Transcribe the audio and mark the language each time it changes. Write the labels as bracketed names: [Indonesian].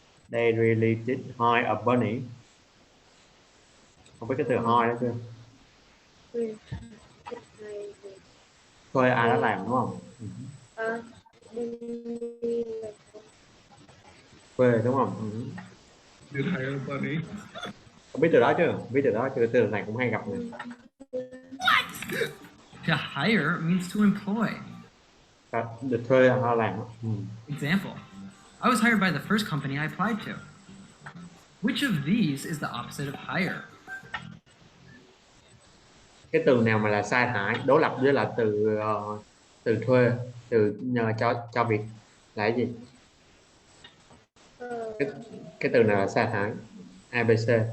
[English] They really did hire a bunny. [Vietnamese] Không biết cái từ hire đó chưa? Ừ. Này thì Thuê ai đó làm đúng không? đi Thuê đúng không? [English] Did hire a bunny. [Vietnamese] Không biết từ đó chưa? Biết từ đó chưa? Từ này cũng hay gặp này. [English] To hire means to employ. [Vietnamese] Được thuê họ làm. [English] Example, I was hired by the first company I applied to. Which of these is the opposite of hire? [Vietnamese] Cái từ nào mà là sa thải đối lập với là từ thuê, từ nhờ cho việc là cái gì? cái, cái từ nào là sa thải? ABC.